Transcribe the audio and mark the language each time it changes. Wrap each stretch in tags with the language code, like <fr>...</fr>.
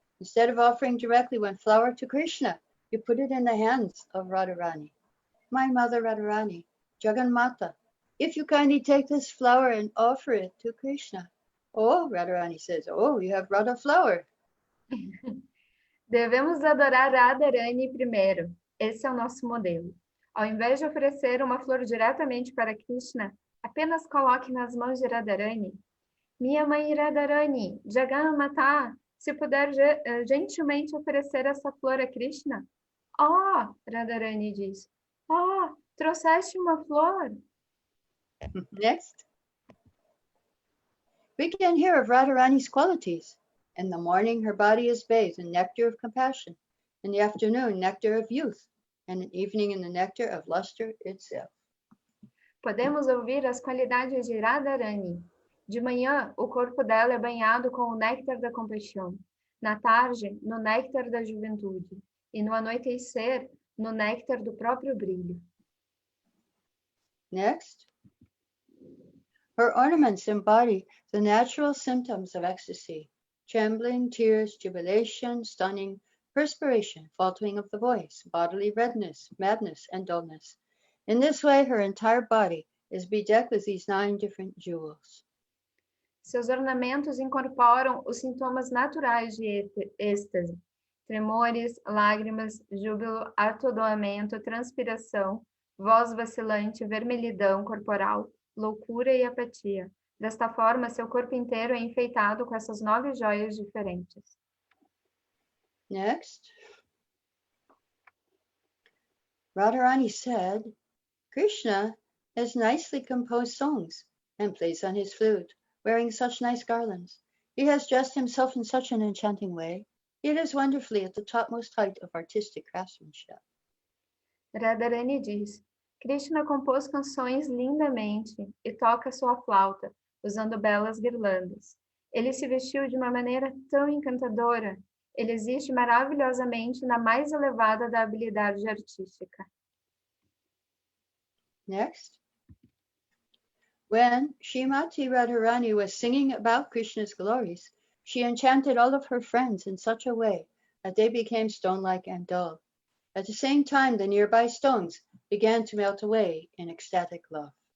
<en>Instead of offering directly one flower to Krishna, you put it in the hands of Radharani. My mother Radharani, Jagannatha, if you kindly take this flower and offer it to Krishna. Oh, Radharani says, oh, you have Radha flower.</en> <pt>Devemos adorar Radharani primeiro. Esse é o nosso modelo. Ao invés de oferecer uma flor diretamente para Krishna, apenas coloque nas mãos de Radharani. Minha mãe Radharani, Jagannatha, se puder gentilmente oferecer essa flor a Krishna. Oh, Radharani diz. Oh, trouxeste uma flor.</pt> <en>Next. We can hear of Radharani's qualities. In the morning, her body is bathed in nectar of compassion. In the afternoon, nectar of youth. And in the evening, in the nectar of luster itself.</en> <pt>Podemos ouvir as qualidades de Radharani. De manhã, o corpo dela é banhado com o néctar da compaixão. Na tarde, no néctar da juventude. E no anoitecer, no néctar do próprio brilho.</pt> <en>Next. Her ornaments embody the natural symptoms of ecstasy: trembling, tears, jubilation, stunning, perspiration, faltering of the voice, bodily redness, madness, and dullness. In this way, her entire body is bedecked with these 9 different jewels.</en> <pt>Seus ornamentos incorporam os sintomas naturais de êxtase: tremores, lágrimas, júbilo, atordoamento, transpiração, voz vacilante, vermelhidão corporal, loucura e apatia. Desta forma, seu corpo inteiro é enfeitado com essas 9 joias diferentes.</pt> <en>Next. Radharani said, Krishna has nicely composed songs and plays on his flute, wearing such nice garlands. He has dressed himself in such an enchanting way. It is wonderfully at the topmost height of artistic craftsmanship.</en> <pt>Radharani diz: Krishna compôs canções lindamente e toca sua flauta, usando belas guirlandas. Ele se vestiu de uma maneira tão encantadora. Ele existe maravilhosamente na mais elevada da habilidade artística.</pt> <en>Next. When Śrīmatī Rādhārāṇī was singing about Krishna's glories, she enchanted all of her friends in such a way that they became stone-like and dull. At the same time, the nearby stones began to melt away in ecstatic love.</en>